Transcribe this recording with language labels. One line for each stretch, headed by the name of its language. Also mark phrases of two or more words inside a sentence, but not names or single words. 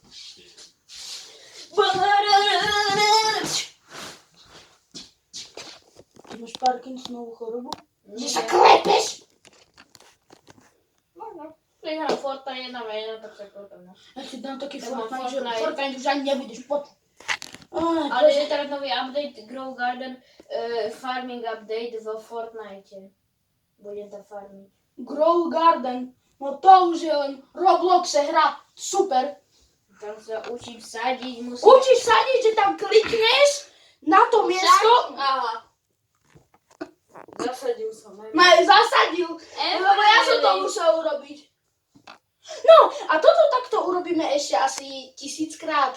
Slovak: Ty máš Parkinsonovú chorobu? Že sa klepeš? Keď hrám Fortnite 1v1, tak sa klepem, no. Ja ti dám taký Ja mám Fortnite, že Fortnite. Fortnite už ani nebudeš pod. Ale je teraz nový update Grow Garden
English: farming update
Slovak: vo Fortnite. Budem tam farmiť. Grow Garden. No to už je len Robloxe hra. Super. Tam sa učím sadiť, musím... Učíš sadiť, že tam klikneš na to miesto. Aha. Zasadil som. Zasadil, lebo ja som to musel urobiť. No, a toto takto urobíme ešte asi 1000-krát.